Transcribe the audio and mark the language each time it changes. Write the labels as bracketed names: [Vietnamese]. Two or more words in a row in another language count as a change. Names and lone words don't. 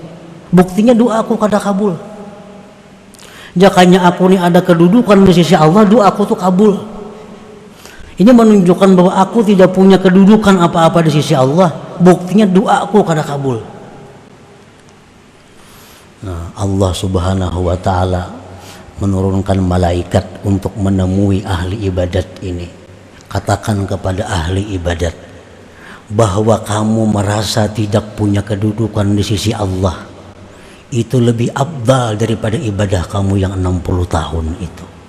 [Banjar] Buktinya doa aku kada kabul. Jakanya aku ini ada kedudukan di sisi Allah, doa aku tuh kabul. [Indonesian] Ini menunjukkan bahwa aku tidak punya kedudukan apa-apa di sisi Allah. [Banjar] Buktinya doa aku kada kabul. Nah, [Indonesian] Allah [Arabic] Subhanahu wa taala [Indonesian] menurunkan malaikat untuk menemui ahli ibadat ini. Katakan kepada ahli ibadat bahwa kamu merasa tidak punya kedudukan di sisi Allah, itu lebih afdal daripada ibadah kamu yang 60 tahun itu.